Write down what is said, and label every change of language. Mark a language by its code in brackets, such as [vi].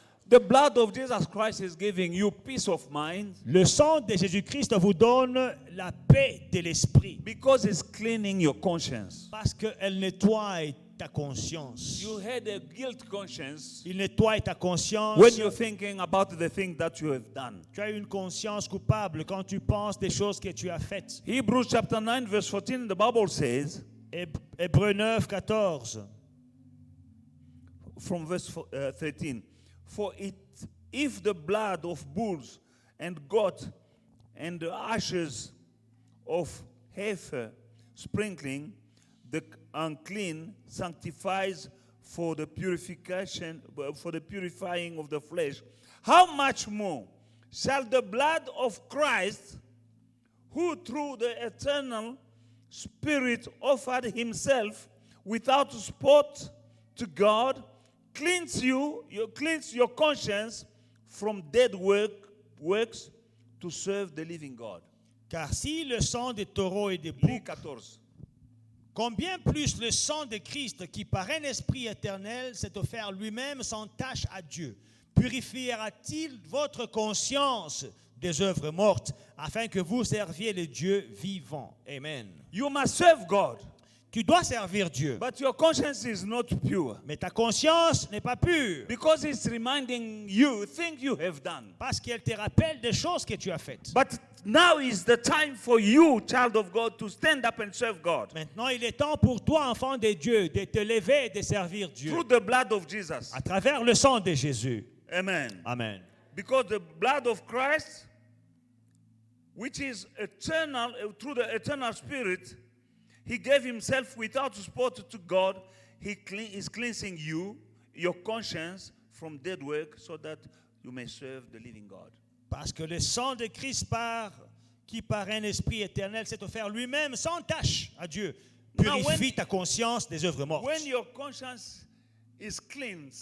[en] The blood of Jesus Christ is giving you peace of mind [fr] Le sang de Jésus-Christ vous donne la paix de l'esprit [en] because it's cleaning your conscience. [fr] parce qu'elle nettoie ta conscience. [en] You had a guilt conscience [fr] Il nettoie ta conscience. [en] when you're thinking about the thing that you have done. [fr] Tu as une conscience coupable quand tu penses des choses que tu as faites. [en] Hebrews chapter 9 verse 14, the Bible says, [fr] Hébreux 9, 14. [en] from verse 13, for if the blood of bulls and goats and the ashes of heifer sprinkling unclean sanctifies for the purifying of the flesh, how much more shall the blood of Christ, who through the eternal Spirit offered himself without spot to God, cleanse your conscience from dead works to serve the living God. [fr] Car si le sang des taureaux et des boucs, 14. combien plus le sang de Christ, qui par un esprit éternel s'est offert lui-même sans tache à Dieu, purifiera-t-il votre conscience des œuvres mortes, afin que vous serviez le Dieu vivant? [en] Amen. You must serve God, [fr] Tu dois servir Dieu, [en] but your conscience is not pure. [fr] mais ta conscience n'est pas pure, [en] Because it's reminding you things you have done. [fr] parce qu'elle te rappelle des choses que tu as faites. [en] But now is the time for you, child of God, to stand up and serve God. [fr] Maintenant, il est temps pour toi, enfant de Dieu, de te lever et de servir Dieu [en] Through the blood of Jesus. [fr] à travers le sang de Jésus. [en] Amen. Amen. Because the blood of Christ, which is eternal, through the eternal Spirit, he gave himself without spot to God. He is cleansing you, your conscience, from dead work, so that you may serve the living God. [fr] Parce que le sang de Christ qui par un esprit éternel s'est offert lui-même sans tache à Dieu, purifie ta conscience des œuvres mortes. [en] When your conscience is cleansed,